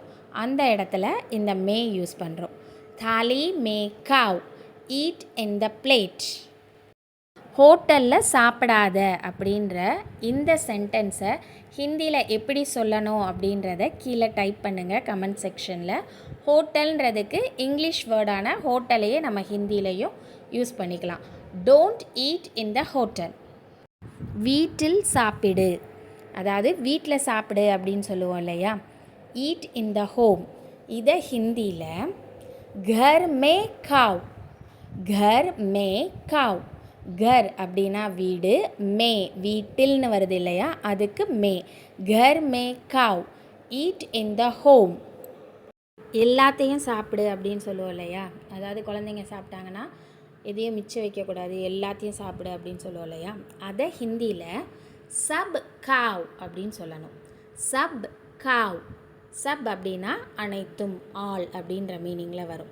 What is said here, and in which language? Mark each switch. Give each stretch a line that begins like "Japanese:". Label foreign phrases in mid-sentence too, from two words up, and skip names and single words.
Tamil: அந்த இடத்துல இந்த மே யூஸ் பண்ணுறோம்.
Hindi: थाली में खाओ,
English: eat in the plate.
Tamil: ஹோட்டலில் சாப்பிடாத அப்படின்ற இந்த சென்டென்ஸை ஹிந்தியில் எப்படி சொல்லணும் அப்படின்றத கீழே டைப் பண்ணுங்கள் கமெண்ட் செக்ஷனில். ஹோட்டல்ன்றதுக்கு இங்கிலீஷ் வேர்டான ஹோட்டலையே நம்ம ஹிந்திலையும் யூஸ் பண்ணிக்கலாம்.
English: don't eat in the hotel.
Tamil: வீட்டில் சாப்பிடு, அதாவது வீட்டில் சாப்பிடு அப்படின்னு சொல்லுவோம் இல்லையா,
English: eat in the home.
Tamil: இதை ஹிந்தியில்
Hindi: घर में खाओ, घर में खाओ.
Tamil: घर அப்படின்னா வீடு, மே வீட்டில்னு வருது இல்லையா, அதுக்கு மே.
Hindi: घर में खाओ,
English: eat in the home.
Tamil: எல்லாத்தையும் சாப்பிடு அப்படின்னு சொல்லுவோம் இல்லையா, அதாவது குழந்தைங்க சாப்பிட்டாங்கன்னா எதையும் மிச்சம் வைக்கக்கூடாது, எல்லாத்தையும் சாப்பிடு அப்படின்னு சொல்லுவோம் இல்லையா, அதை ஹிந்தியில்
Hindi: सब खाओ
Tamil: அப்படின்னு சொல்லணும்.
Hindi: सब खाओ.
Tamil: சப் அப்படின்னா அனைத்தும், ஆல் அப்படின்ற மீனிங்கில் வரும்.